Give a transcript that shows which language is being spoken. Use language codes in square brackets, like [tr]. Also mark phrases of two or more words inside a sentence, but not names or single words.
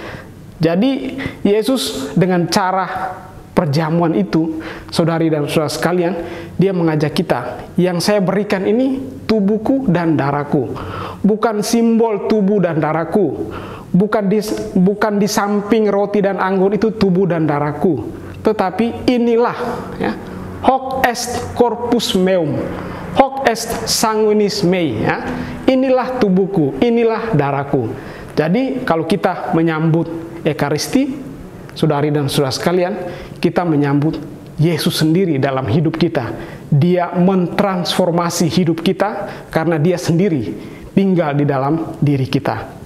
[id] Jadi Yesus dengan cara perjamuan itu, saudari dan saudara sekalian, dia mengajak kita, yang saya berikan ini tubuhku dan darahku. Bukan simbol tubuh dan darahku. Bukan di samping roti dan anggur itu tubuh dan darahku. Tetapi inilah, ya, [la] hoc est corpus meum, hoc est sanguinis mei, [id] ya. Inilah tubuhku, inilah darahku. Jadi kalau kita menyambut Ekaristi, saudari dan saudara sekalian, kita menyambut Yesus sendiri dalam hidup kita. Dia mentransformasi hidup kita karena dia sendiri tinggal di dalam diri kita.